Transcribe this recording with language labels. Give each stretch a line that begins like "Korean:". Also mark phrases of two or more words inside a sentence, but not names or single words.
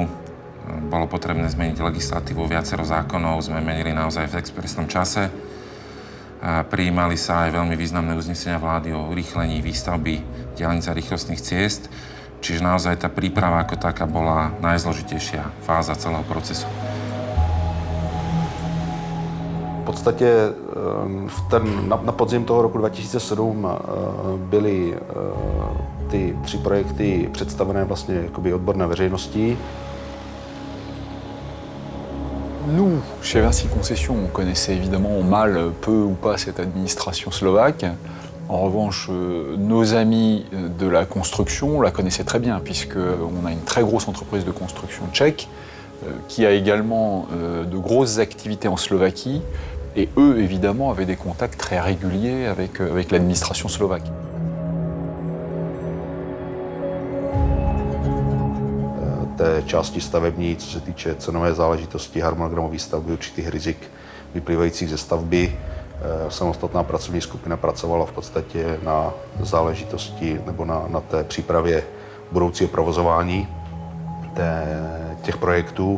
Slovak: Bolo potrebné zmeniť legislatívu, viacero zákonov sme menili naozaj v expresnom čase. Prijímali sa aj veľmi významné uznesenia vlády o urýchlení výstavby diaľnic a rýchlostných ciest. Čiže naozaj tá príprava ako taká bola najzložitejšia fáza celého procesu.
Czech: V podstatě na podzim toho roku 2007 byly ty 3 projekty představené vlastně jakoby odborné veřejnosti.
French: Nous, chez Vinci Concessions, on connaissait évidemment mal, peu ou pas, cette administration slovaque. En revanche, nos amis de la construction la connaissaient très bien, puisqu'on a une très grosse entreprise de construction tchèque qui a également de grosses activités en Slovaquie. Et eux, évidemment, avaient des contacts très réguliers avec l'administration slovaque.
Czech: Té části stavební, co se týče cenové záležitosti, harmonogramu výstavby, určitých rizik vyplývajících ze stavby. Samostatná pracovní skupina pracovala v podstatě na záležitosti nebo na té přípravě budoucího provozování těch projektů.